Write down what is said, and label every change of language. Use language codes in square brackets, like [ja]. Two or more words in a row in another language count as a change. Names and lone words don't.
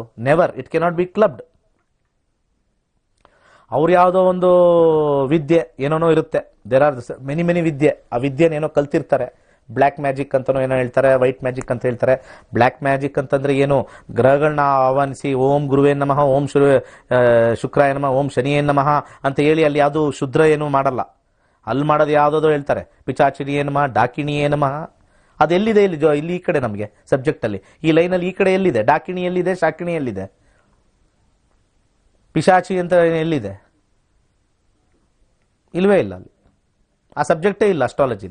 [en] Never, it cannot be clubbed. [kn] ಅವ್ರು ಯಾವುದೋ ಒಂದು ವಿದ್ಯೆ ಏನೋ ಇರುತ್ತೆ, [en] There are many [kn] ವಿದ್ಯೆ, ಆ ವಿದ್ಯೆನೇನೋ ಕಲ್ತಿರ್ತಾರೆ. [en] black magic [kn] ಅಂತನೋ ಏನೋ ಹೇಳ್ತಾರೆ, [en] white magic [kn] ಅಂತ ಹೇಳ್ತಾರೆ. [en] black magic [kn] ಅಂತಂದ್ರೆ ಏನು? ಗ್ರಹಗಳನ್ನ ಆಹ್ವಾನಿಸಿ [sa] ಓಂ ಗುರುವೇ ನಮಃ, ಓಂ ಶುಕ್ರಾಯ ನಮಃ, ಓಂ ಶನಿಯೇ ನಮಃ [kn] ಅಂತ ಹೇಳಿ ಅಲ್ಲಿ ಯಾವುದು ಶುದ್ರ ಏನು ಮಾಡಲ್ಲ. ಅಲ್ಲಿ ಮಾಡೋದು ಯಾವುದೋ ಹೇಳ್ತಾರೆ, [sa] ಪಿಚಾಚಿನಿಯೇ ನಮಃ, ಡಾಕಿಣಿಯೇ ನಮಃ. [kn] ಅದೆಲ್ಲಿದೆ ಇಲ್ಲಿ ಈ ಕಡೆ ನಮಗೆ ಸಬ್ಜೆಕ್ಟ್ ಅಲ್ಲಿ ಈ ಲೈನಲ್ಲಿ ಈ ಕಡೆ ಎಲ್ಲಿದೆ? ಡಾಕಿಣಿ ಎಲ್ಲಿದೆ? ಶಾಕಿಣಿ ಎಲ್ಲಿದೆ? ಪಿಶಾಚಿ ಅಂತ ಎಲ್ಲಿದೆ? ಇಲ್ವೇ ಇಲ್ಲ. ಅಲ್ಲಿ ಆ ಸಬ್ಜೆಕ್ಟೇ ಇಲ್ಲ ಅಸ್ಟ್ರಾಲಜಿಲಿ.